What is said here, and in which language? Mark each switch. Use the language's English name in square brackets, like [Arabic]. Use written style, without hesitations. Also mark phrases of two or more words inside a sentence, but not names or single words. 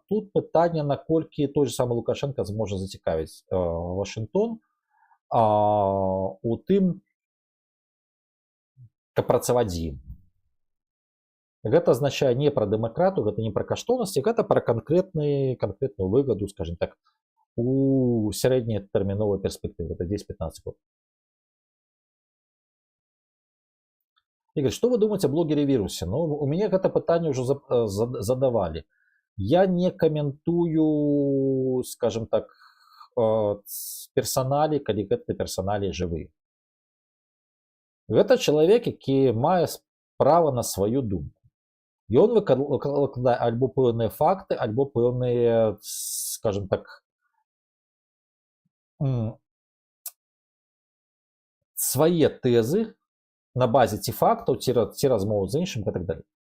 [Belarusian] Тут пытанне, наколькі той же самы Лукашенко зможа зацікавіць Вашынгтон у тым, каб працаваць з ім. Гэта азначае не пра дэмакрату, гэта не пра каштоўнасці, гэта пра канкрэтную выгаду, [Russian] скажем так, [Belarusian] у сярэднетэрміновай перспектывы, [Russian] это 10-15 год. Игорь, что вы думаете о блогере-вирусе? Ну, у меня это пытанне уже задавали. Я не комментую, скажем так, [Belarusian] персоналі, калі гэта персоналі жывыя. Гэта чалавек, які мае права на сваю думку. Ён выкладае альбо пэўныя факты, альбо пэўныя, [Russian] скажем так, [Belarusian] свае тэзы на базе ці фактаў, ці размоў з іншым і так далее.